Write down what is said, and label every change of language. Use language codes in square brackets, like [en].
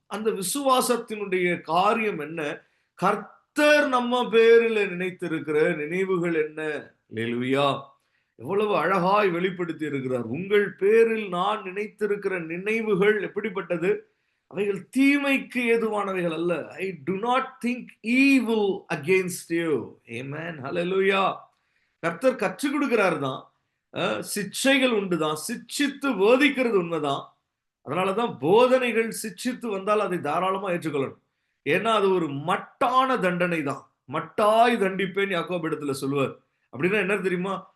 [ta] அந்த விசுவாசத்தினுடைய காரியம் என்ன, கர்த்தர் நம்ம பேரில் நினைத்திருக்கிற நினைவுகள் என்ன. அல்லேலூயா. எவ்வளவு அழகாய் வெளிப்படுத்தி இருக்கிறார். உங்கள் பேரில் நான் நினைத்திருக்கிற நினைவுகள் எப்படிப்பட்டது, அவைகள் தீமைக்கு ஏதுவானவைகள் அல்ல. [en] I do not think evil against you. Amen. Hallelujah. [ta] கர்த்தர் கற்றுக் கொடுக்கிறார் தான், சிக்ஷைகள் உண்டுதான், சிக்ஷித்து போதிக்கிறது உண்மைதான். அதனாலதான் போதனைகள் சிக்ஷித்து வந்தால் அதை தாராளமா ஏற்றுக்கொள்ளணும். ஏன்னா அது ஒரு மட்டான தண்டனை தான். மட்டாய் தண்டிப்பேன் யாக்கோபு இடத்துல சொல்லுவார். அப்படின்னா என்ன தெரியுமா,